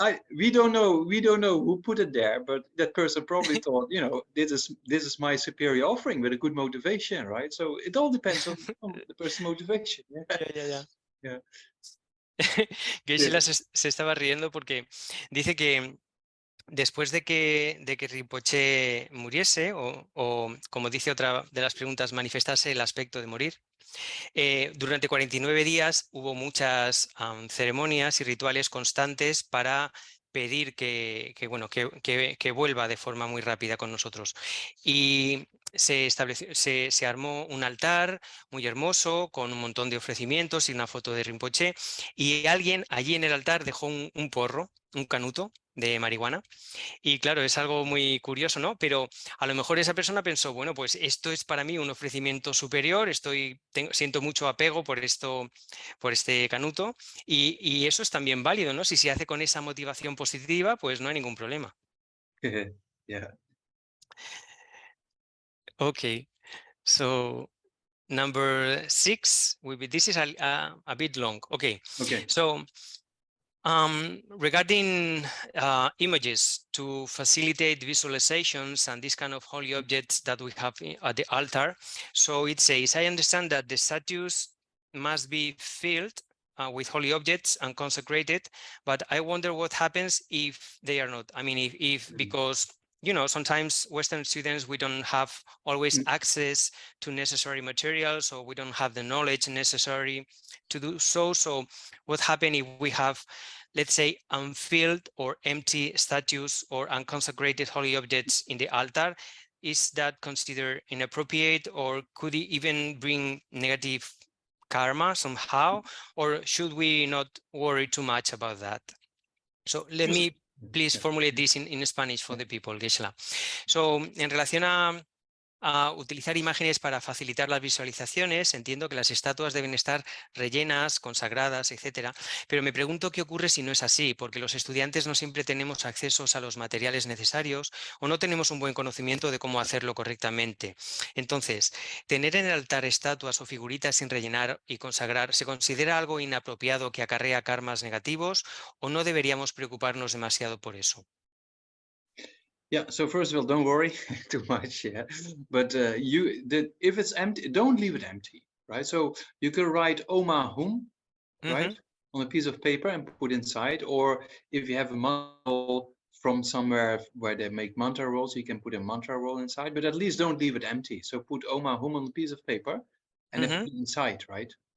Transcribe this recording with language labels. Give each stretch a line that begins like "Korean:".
English: we don't know who put it there, but that person probably thought, this is my superior offering with a good motivation, right? So it all depends on the person's motivation. Yeah.
Spanish: Geshe-la se estaba riendo porque dice que después de que Rinpoche muriese, o como dice otra de las preguntas, manifestase el aspecto de morir, durante 49 días hubo muchas ceremonias y rituales constantes para pedir que vuelva de forma muy rápida con nosotros. Y se armó un altar muy hermoso con un montón de ofrecimientos y una foto de Rinpoche, y alguien allí en el altar dejó un porro, un canuto de marihuana. Y claro, es algo muy curioso, ¿no? Pero a lo mejor esa persona pensó, bueno, pues esto es para mí un ofrecimiento superior, siento mucho apego por este canuto, y eso es también válido, ¿no? Si se hace con esa motivación positiva, pues no hay ningún problema.
English: Yeah. Okay, so number 6 will be, this is a bit long. Okay. So regarding images to facilitate visualizations and this kind of holy objects that we have at the altar, so it says, I understand that the statues must be filled with holy objects and consecrated, but I wonder what happens if they are not. I mean, if because sometimes Western students, we don't have always access to necessary materials, or we don't have the knowledge necessary to do so. So what happens if we have, let's say, unfilled or empty statues or unconsecrated holy objects in the altar? Is that considered inappropriate, or could it even bring negative karma somehow, or should we not worry too much about that? So let me please formulate this in Spanish for the people, Geshe-la.
Spanish: So, en relación a utilizar imágenes para facilitar las visualizaciones, entiendo que las estatuas deben estar rellenas, consagradas, etcétera, pero me pregunto qué ocurre si no es así, porque los estudiantes no siempre tenemos accesos a los materiales necesarios o no tenemos un buen conocimiento de cómo hacerlo correctamente. Entonces, tener en el altar estatuas o figuritas sin rellenar y consagrar, ¿se considera algo inapropiado que acarrea karmas negativos o no deberíamos preocuparnos demasiado por eso?
English: Yeah, so first of all, don't worry too much, but if it's empty, don't leave it empty, right? So you can write Oma Hum, right, on a piece of paper and put inside, or if you have a mantra roll from somewhere where they make mantra rolls, you can put a mantra roll inside, but at least don't leave it empty. So put Oma Hum on a piece of paper and then put it inside, right?